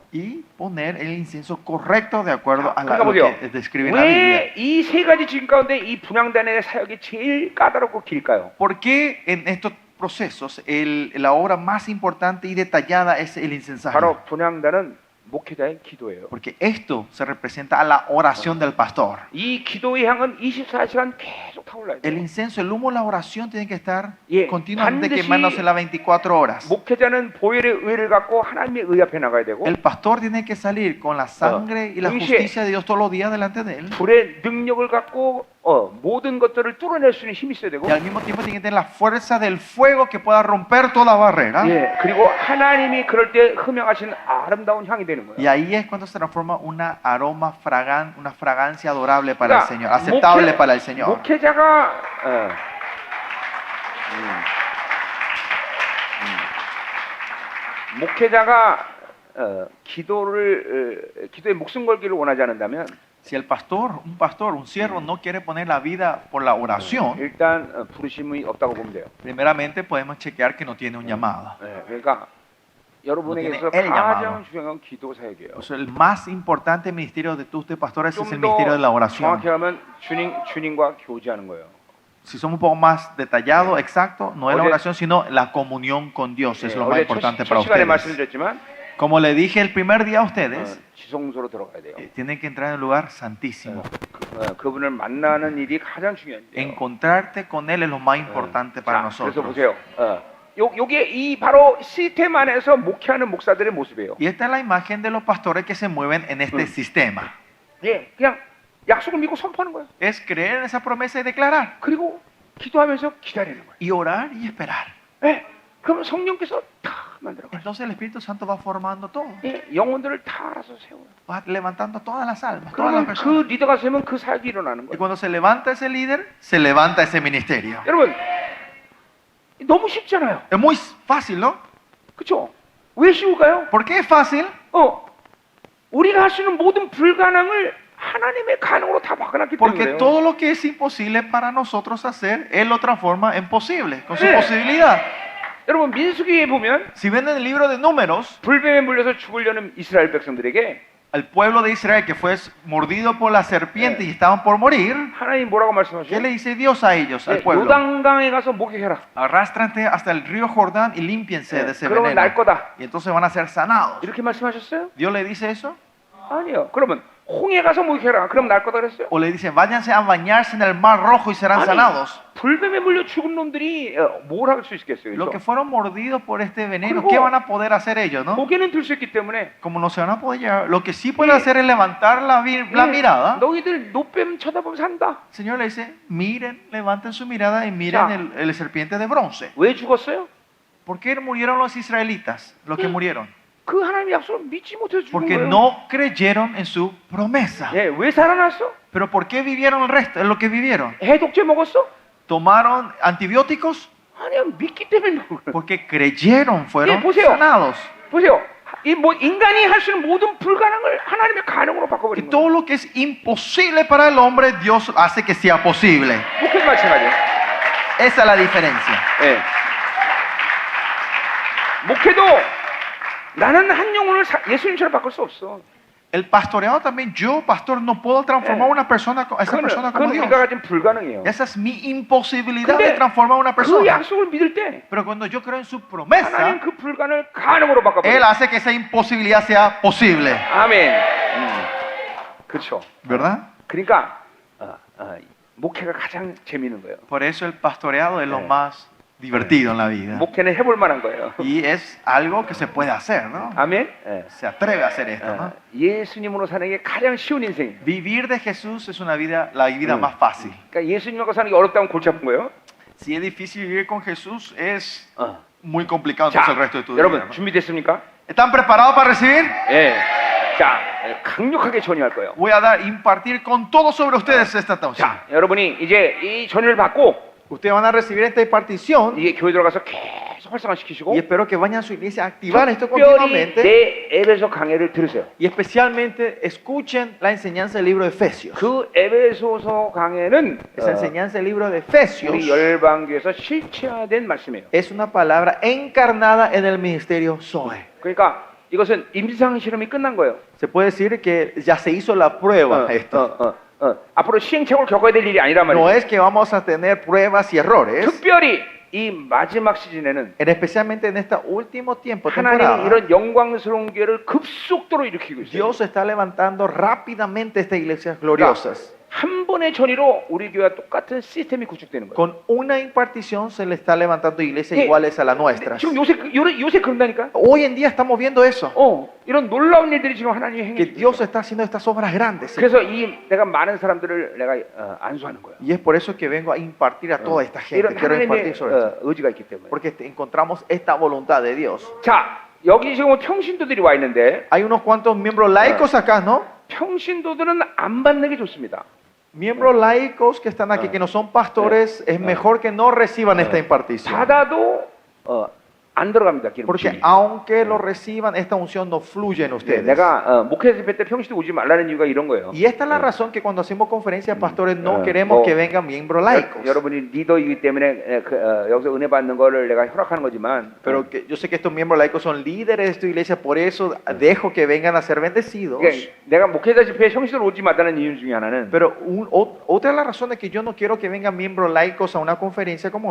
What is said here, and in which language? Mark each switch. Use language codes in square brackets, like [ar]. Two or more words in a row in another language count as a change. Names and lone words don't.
[es] Y poner el incienso correcto de acuerdo a [ko] 그러니까 [es] lo [ko] 보세요. [es] que describe la Biblia. [ko] 왜 이 세 가지 지금 가운데 이 분향단의 사역이 제일 까다롭고 길까요? [es] ¿Por qué en estos procesos la obra más importante y detallada es el incensario? [ko] 바로 분향단은 목회자의 기도예요. [es] Porque esto se representa a la oración del pastor. [ko] 이 기도의 향은 24시간 계속 타올라야 [es] El [ko] 돼요. [es] incenso, el humo, la oración tiene que estar [ko] 예, [es] continuamente [ko] 반드시 [es] quemándose las 24 horas. [ko] 목회자는 보혈의 의를 갖고 하나님의 의 앞에 나가야 되고 [es] El pastor tiene que salir con la sangre y la [ko] 동시에 [es] justicia de Dios todos los días delante de él. [ko] 불의 능력을 갖고 모든 것들을 뚫어낼 수 있는 힘이 있어야 되고 [es] Y al mismo tiempo tiene que tener la fuerza del fuego que pueda romper toda barrera. [ko] 예, 그리고 하나님이 그럴 때 흠양하신 아름다운 향이 되는 [es] Y [ko] 거예요. [es] ahí es cuando se transforma una aroma una fragancia adorable para el [ko] 그러니까 [es] Señor, aceptable para el Señor. [ko] 목회자가 목회자가 기도에 목숨 걸기를 원하지 않는다면 [es] Si un pastor, un siervo no quiere poner la vida por la oración, [ko] 일단 부르심이 없다고 보면 돼요. [es] primeramente podemos chequear que no tiene un llamado. [ko] 예, 그러니까 여러분에게서 [es] tiene el [ko] 가장 [es] llamado. [ko] 중요한 건 기도 사역이에요. [es] O sea, el más importante ministerio de usted, pastores, es el [ko] 좀 [es] ministerio de la [ko] 더 [es] oración. [ko] 정확히 하면 주님과 교제하는 거예요. [es] Si somos un poco más detallados, exacto, no es la Oye, oración, sino la comunión con Dios, es [ko] 예, [es] lo más [ko] 어제 [es] importante [ko] 첫 [es] para [ko] 시간에 [es] ustedes. [ko] 말씀드렸지만 [es] Como le dije el primer día a ustedes, [ko] 지성소로 들어가야 돼요. [es] tienen que entrar en el lugar santísimo. [ko] 그분을 만나는 일이 가장 중요해요. [es] Encontrarte con Él es lo más importante para [ko] 그래서 [es] nosotros. [ko] 보세요. 요게 이 바로 시스템 안에서 목회하는 목사들의 모습이에요. [es] Y esta es la imagen de los pastores que se mueven en este sistema. [ko] 예, 그냥 약속을 믿고 선포하는 거예요. [es] Es creer en esa promesa y declarar. [ko] 그리고 기도하면서 기다리는 거예요. [es] Y orar y esperar. [ko] 예, 그럼 성령께서 다 만들어가요. [es] Entonces el Espíritu Santo va formando todo. [ko] 예, 영혼들을 다 알아서 세워요. [es] Va levantando todas las almas, todas las [ko] 그러면 [es] personas. [ko] 그 리더가 세면 그 사역이 일어나는 [es] Y [ko] 거예요. [es] cuando se levanta ese líder, se levanta ese ministerio. [ko] 여러분, 너무 쉽잖아요. [es] Es muy fácil, ¿no? [ko] 그렇죠? 왜 쉬울까요? [es] ¿Por qué es fácil? [ko] 우리가 할 수 있는 모든 불가능을 하나님의 가능으로 다 바꿔놨기 [es] Porque [ko] 때문에 [es] todo lo que es imposible para nosotros hacer, Él lo transforma en posible, con su Sí. posibilidad. [ko] 여러분 민수기에 보면 [es] Si ven en el libro de Números, [ko] 불뱀에 물려서 죽으려는 이스라엘 백성들에게 [es] al pueblo de Israel que fue mordido por la serpiente y estaban por morir, [ko] 하나님 뭐라고 [es] ¿qué [ko] 말씀하시죠? [es] le dice Dios a ellos, al [ko] 네, [es] pueblo? [ko] 요단강에 가서 목욕해라. [es] Arrástranse hasta el río Jordán y límpiense de ese [ko] 그러면 날 [es] veneno. [ko] 거다. [es] Y entonces van a ser sanados. [ko] 이렇게 말씀하셨어요? [es] ¿Dios le dice eso? [ko] 아니요. 그러면 홍해 가서 목욕해라. 그럼 날 거다 그랬어요? [es] ¿O le dicen, váyanse a bañarse en el mar rojo y serán sanados? [ko] 불뱀에 물려 죽은 놈들이 뭘 할 수 있겠어요? [es] Los que [ko] 그렇죠? [es] fueron mordidos por este veneno, [ko] 그리고 [es] ¿qué van a poder hacer ellos, no? [ko] 고개는 들 수 있기 때문에 [es] Como no se van a poder llevar, lo que sí pueden hacer es levantar la mirada. [ko] 너희들 노뱀 쳐다보면 산다. [es] El Señor le dice, miren, levanten su mirada y miren el serpiente de bronce. [ko] 왜 죽었어요? [es] ¿Por qué murieron los israelitas, los que murieron? [ko] 그 하나님의 약속을 믿지 못해서 죽은 [es] Porque [ko] 거예요. [es] no creyeron en su promesa. [ko] 예, 왜 살아났어? [es] Pero ¿por qué vivieron el resto, lo que vivieron? [ko] 해독제 먹었어? [es] ¿Tomaron antibióticos? [ko] 아니야, 믿기 때문에 먹은 거예요. [es] Porque creyeron, fueron [ko] 보세요. [es] sanados. [ko] 보세요. 이 인간이 할 수 있는 모든 불가능을 하나님의 가능으로 [es] Que [ko] 바꿔버린 [es] todo [ko] 거예요. [es] lo que es imposible para el hombre, Dios hace que sea posible. [ko] 목회도 마찬가지예요. [es] Esa es la diferencia. [ko] 예. 목회도 나는 한 영혼을 예수님처럼 바꿀 수 없어. [es] El pastoreado también, yo, pastor, no puedo transformar a una persona, a esa persona como [ko] 그건 [es] Dios. [ko] 우리가 가진 불가능이에요. [es] Esa es mi imposibilidad [ko] 근데 [es] de transformar a una [ko] 그 [es] persona. [ko] 약속을 믿을 때 [es] Pero cuando yo creo en su [ko] 하나님 [es] promesa, [ko] 그 불가능을 가능으로 [es] Él [ko] 바꿔버려요. [es] hace que esa imposibilidad sea posible. [ko] 아멘. 그렇죠. [es] ¿Verdad? [ko] 그러니까 목회가 가장 재미있는 거예요. [es] Por eso el pastoreado es lo Sí. más divertido en la vida. [ko] 목회는 해볼 만한 거예요. [es] Y es algo que se puede hacer, ¿no? [ko] 아멘. 예. [es] Se atreve a hacer esto, ¿no? [ko] 예수님으로 사는 게 가장 쉬운 인생. [es] Vivir de Jesús es una vida, la vida más fácil. [ko] 그러니까 예수님하고 사는 게 어렵다면 골치 아픈 거예요. [es] Si es difícil vivir con Jesús, es [ko] 어. [es] muy complicado [ko] 자, [es] entonces el resto de tu vida. [ko] 여러분 [es] ¿no? [ko] 준비됐습니까? [es] ¿Están preparados para recibir? [ko] 예. 자, 강력하게 전유할 거예요. [es] Voy a impartir con todo sobre ustedes esta noche. [ko] 자, 여러분이 이제 이 전유를 받고 [es] Ustedes van a recibir esta impartición [ko] 이게 교회 들어가서 계속 활성화시키시고 [es] y espero que vayan a su iglesia a activar esto [ko] 특별히 [es] continuamente [ko] 내 에베소 강해를 들으세요. [es] y especialmente escuchen la enseñanza del libro de Efesios. [ko] 그 에베소서 강해는 [es] Esa enseñanza del libro de Efesios [ko] 우리 열방교에서 실체화된 말씀이에요. [es] es una palabra encarnada en el ministerio Zoe. [ko] 그러니까 이것은 임상 실험이 끝난 거예요. [es] Se puede decir que ya se hizo la prueba esto. [ko] 앞으로 시행착오를 겪어야 될 일이 아니란 [es] No [ko] 말이에요. [es] es que vamos a tener pruebas y errores. [ko] 특별히 이 마지막 시즌에는 [es] Especialmente en este último tiempo, [ko] 하나님이 [es] temporada, [ko] 이런 영광스러운 교회를 급속도로 일으키고 있어요. [es] Dios está levantando rápidamente estas iglesias gloriosas. [ko] 한 번의 전이로 우리 교회와 똑같은 시스템이 구축되는 거예요. [es] Con una impartición se le está levantando iglesias [ko] 예, [es] iguales a las nuestras. [ko] 지금 요새 그런다니까. [es] Hoy en día estamos viendo eso. [ko] 이런 놀라운 일들이 지금 하나님이 [es] Que [ko] 행해. [es] Dios está haciendo estas obras grandes. [ko] 그래서 내가 많은 사람들을 내가 안수하는 거예요. [es] Y es por eso que vengo a impartir a toda esta gente. [ko] 이런 [es] Quiero [ko] 하나님의 [es] impartir sobre esto. [ko] 의지가 있기 때문에. [es] Porque encontramos esta voluntad de Dios. [ko] 자, 여기 지금 평신도들이 와 있는데 [es] Hay unos cuantos miembros laicos acá, ¿no? [ko] 평신도들은 안 받는 게 좋습니다. [es] Miembros laicos que están aquí, que no son pastores, es mejor que no reciban esta impartición. [ko] 받아도 안 들어갑니다. 기름 [es] Porque [ko] 부심이. [es] aunque lo reciban, esta unción no fluye en ustedes. [ko] 내가 목회 집회 때 평신도 오지 말라는 이유가 이런 거예요. [es] Y esta es la razón que cuando hacemos conferencias de pastores no queremos que vengan miembros laicos. [ko] 여러분이 리더이기 때문에 여기서 은혜 받는 거를 내가 허락하는 거지만 [es] Pero que yo sé que estos miembros laicos son líderes de esta iglesia, por eso dejo que vengan a ser bendecidos. [ko] 그러니까 내가 목회자 집회에 평신도로 오지 말라는 이유 중에 하나는 [es] Pero otra de las razones que yo no quiero que vengan miembros laicos a una conferencia como